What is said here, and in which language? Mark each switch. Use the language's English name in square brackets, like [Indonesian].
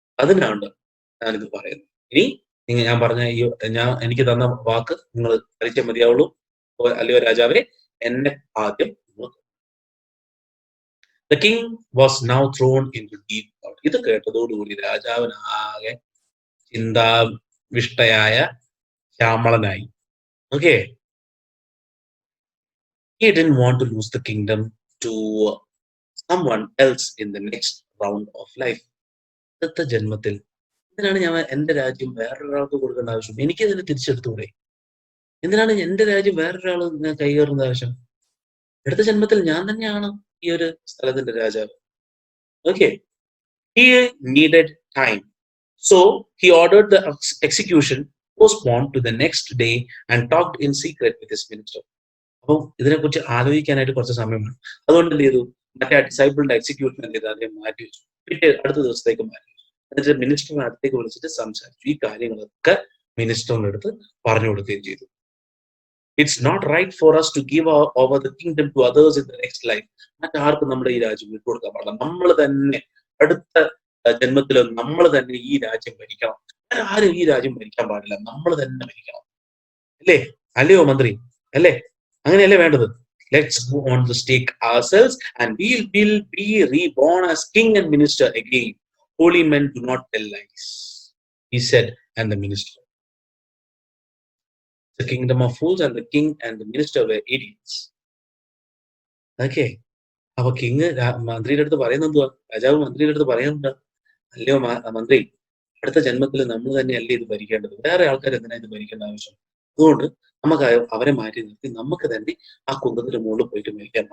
[Malayalam] അതിനാണ് ഞാനിത് പറയുന്നത്. ഇനി ഞാൻ പറഞ്ഞ എനിക്ക് തന്ന വാക്ക് നിങ്ങൾ കളിച്ചേ മതിയാവുള്ളൂ. അല്ലയോ രാജാവേ, എന്നെ ആദ്യം. [English] The king was now thrown into deep thought. [Malayalam] ഇത് കേട്ടതോടുകൂടി രാജാവിനാകെ ചിന്താവിഷ്ടയായ ശ്യാമളനായി. [English] Okay, he didn't want to lose the kingdom to someone else in the next round of life. [Malayalam] അടുത്ത ജന്മത്തിൽ എന്തിനാണ് ഞാൻ എന്റെ രാജ്യം വേറൊരാൾക്ക് കൊടുക്കേണ്ട ആവശ്യം? എനിക്ക് അതിനെ തിരിച്ചെടുത്തുകൂടെ? എന്തിനാണ് എന്റെ രാജ്യം വേറൊരാൾ കൈകയറുന്ന ആവശ്യം? അടുത്ത ജന്മത്തിൽ ഞാൻ തന്നെയാണ് ഈ ഒരു സ്ഥലത്തിന്റെ രാജാവ്. [English] Okay, he needed time, so he ordered the execution postponed to the next day and talked in secret with his minister. [Malayalam] അപ്പോൾ ഇതിനെക്കുറിച്ച് ആലോചിക്കാനായിട്ട് കുറച്ച് സമയം വേണം. അതുകൊണ്ട് എന്ത് ചെയ്തു, മറ്റേ ഡിസൈബിളിന്റെ എക്സിക്യൂഷൻ എന്ത് ചെയ്തു, അതിനെ മാറ്റി വെച്ചു. പിറ്റേ അടുത്ത ദിവസത്തേക്ക് മാറ്റി വെച്ചു. എന്നിട്ട് മിനിസ്റ്ററിനെ അടുത്തേക്ക് വിളിച്ചിട്ട് സംസാരിച്ചു. ഈ കാര്യങ്ങളൊക്കെ മിനിസ്റ്ററിന്റെ അടുത്ത് പറഞ്ഞു കൊടുക്കുകയും ചെയ്തു. [English] It's not right for us to give over the kingdom to others in the next life. [Malayalam] മറ്റാർക്കും നമ്മുടെ ഈ രാജ്യം വിട്ടുകൊടുക്കാൻ പാടില്ല. നമ്മൾ തന്നെ അടുത്ത ജന്മത്തിൽ നമ്മൾ തന്നെ ഈ രാജ്യം ഭരിക്കണം. ആരും ഈ രാജ്യം ഭരിക്കാൻ പാടില്ല, നമ്മൾ തന്നെ ഭരിക്കണം. അല്ലേ? അല്ലയോ മന്ത്രി? അല്ലേ? അങ്ങനെയല്ലേ വേണ്ടത്? [English] Let's go on the stake ourselves and we will be reborn as king and minister again. Holy men do not tell lies, he said, and the minister. The kingdom of fools, and the king and the minister were idiots. Okay. [Malayalam] അപ്പൊ king മന്ത്രിയുടെ അടുത്ത് പറയുന്നത് എന്തുവാ? രാജാവ് മന്ത്രിയുടെ അടുത്ത് പറയുന്നത്, അല്ലയോ മന്ത്രി, അടുത്ത ജന്മത്തിൽ നമ്മൾ തന്നെയല്ലേ ഇത് ഭരിക്കേണ്ടത്, വേറെ ആൾക്കാർ എന്തിനാ ഇത് ഭരിക്കേണ്ട ആവശ്യം? അതുകൊണ്ട് നമുക്ക് അവരെ മാറ്റി നിർത്തി നമുക്ക് തന്നെ ആ കുന്തത്തിന് മുകളിൽ പോയിട്ട് മരിക്കാം.